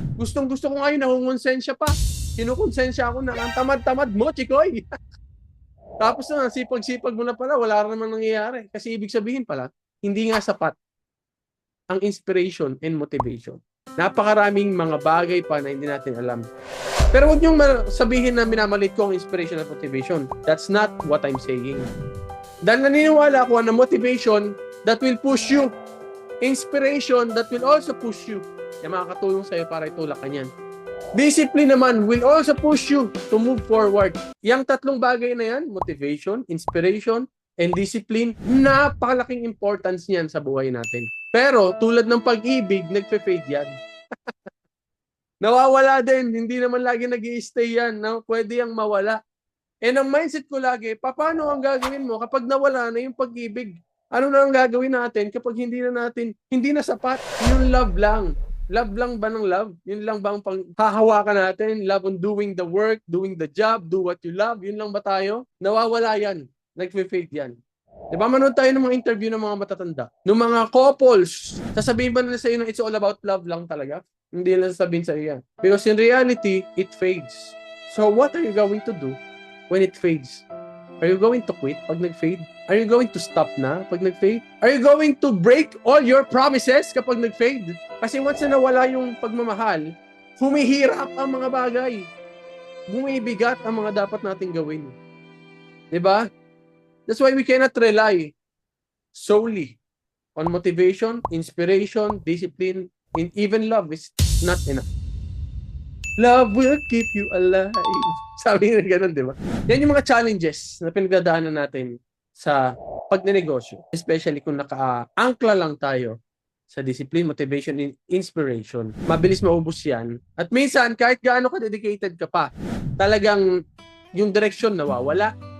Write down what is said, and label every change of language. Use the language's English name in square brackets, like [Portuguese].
[Filipino] Gustong-gusto ko ngayon, nakungonsensya pa. Kinukonsensya ako na ang tamad-tamad mo, Chikoy. Tapos na, sipag-sipag mo na pala, wala naman nangyayari. Kasi ibig sabihin pala, hindi nga sapat ang inspiration and motivation. Napakaraming mga bagay pa na hindi natin alam. Pero huwag niyong sabihin na minamalit ko ang inspiration at motivation. [English] That's not what I'm saying. [Filipino] Dahil naniniwala ako na [English] motivation that will push you. Inspiration that will also push you. [Filipino] Kaya makakatulong sa'yo para itulak ka niyan. [English] Discipline naman will also push you to move forward. [Filipino] Yang tatlong bagay na yan, motivation, inspiration, and discipline, napakalaking importance niyan sa buhay natin. Pero tulad ng pag-ibig, nagpe-fade yan. Nawawala din, hindi naman lagi nag-i-stay yan. No? Pwede yang mawala. And ang mindset ko lagi, paano ang gagawin mo kapag nawala na yung pag-ibig? Ano na ang gagawin natin kapag hindi na sapat? Yung love lang. Love lang ba ng love? Yun lang ba ang panghahawakan natin? [English] Love on doing the work, doing the job, do what you love? [Filipino] Yun lang ba tayo? Nawawala yan. [English] Nag-fade yan. [Filipino] Di ba, manood tayo ng mga interview ng mga matatanda, ng mga couples. Sasabihin ba nila sa'yo na [English] it's all about love [Filipino] lang talaga? Hindi nila sasabihin sa'yo yan. [English] Because in reality, it fades. So what are you going to do when it fades? Are you going to quit pag nag-fade? Are you going to stop na pag nag-fade? Are you going to break all your promises kapag nag-fade? [Filipino] Kasi once na nawala yung pagmamahal, humihirap ang mga bagay. Bumibigat ang mga dapat nating gawin. Diba? [English] That's why we cannot rely solely on motivation, inspiration, discipline, and even love is not enough. Love will keep you alive. [Filipino] Sabi nga ganun, di ba? Yan yung mga challenges na pinagdadaanan natin sa pagnenegosyo. Especially kung naka-angkla lang tayo sa discipline, motivation, and inspiration. Mabilis maubos yan. At minsan, kahit gaano ka-dedicated ka pa, talagang yung direksyon nawawala.